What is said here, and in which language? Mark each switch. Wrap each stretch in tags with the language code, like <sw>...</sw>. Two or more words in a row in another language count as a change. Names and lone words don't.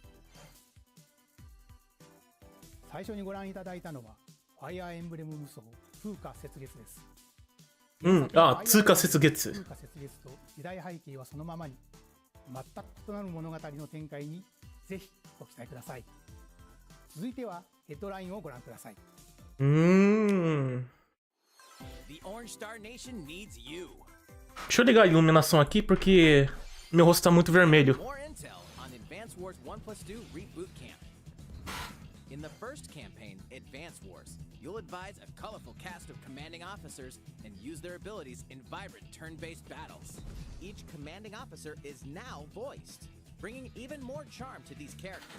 <ja>最初にご覧いただいたのはファイアーエンブレム無双風化雪月です。うんあ通過雪月風化雪月と時代背景はそのままに全く異なる物語の展開にぜひご期待ください。続いてはヘッドラインをご覧ください。</ja> <en>The Orange Star Nation needs you.</en> <pt>Deixa eu ligar a iluminação aqui porque meu rosto tá muito vermelho.</pt> <en>More intel on Advance Wars 1+2 Reboot Camp. In the first campaign, Advance Wars, you'll advise a colorful cast of commanding officers and use their abilities in vibrant turn-based battles. Each commanding officer is now voiced, bringing even more charm to these characters.</en>